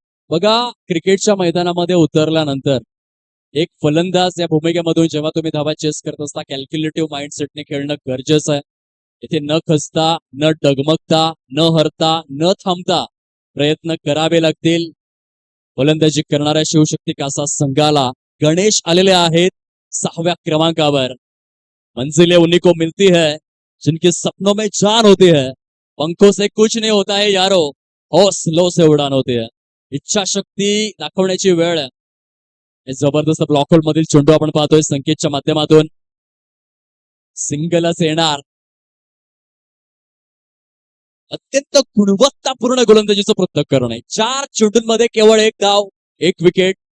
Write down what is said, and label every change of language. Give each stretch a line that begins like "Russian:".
Marathi: बघा क्रिकेटच्या मैदानामध्ये उतरल्यानंतर एक फलंदाज या भूमिकेमधून जेव्हा तुम्ही धावा चेस करत असता कॅल्क्युलेटिव्ह माइंडसेटने खेळणं गरजेचं आहे. इथे न खचता न डगमगता न हरता न थांबता प्रयत्न करावे लागतील. फलंदाजी करणाऱ्या शिवशक्ती कासा संघाला गणेश आलेले आहेत 6व्या क्रमांकावर.
Hindi: मंजिलें उन्हीं को मिलती है जिनके सपनों में जान होती है. पंखों से कुछ नहीं होता है यारो, हौसलों से उड़ान होती है.
Marathi: इच्छाशक्ती दाखवण्याची वेळ आहे. हे जबरदस्त ब्लॉक होल मधील चेंडू आपण पाहतोय संकेतच्या माध्यमातून. सिंगलच येणार. अत्यंत गुणवत्तापूर्ण गोलंदाजीचं पृथक्करण आहे. 4 चेंडूंमध्ये केवळ 1 धाव 1 विकेट.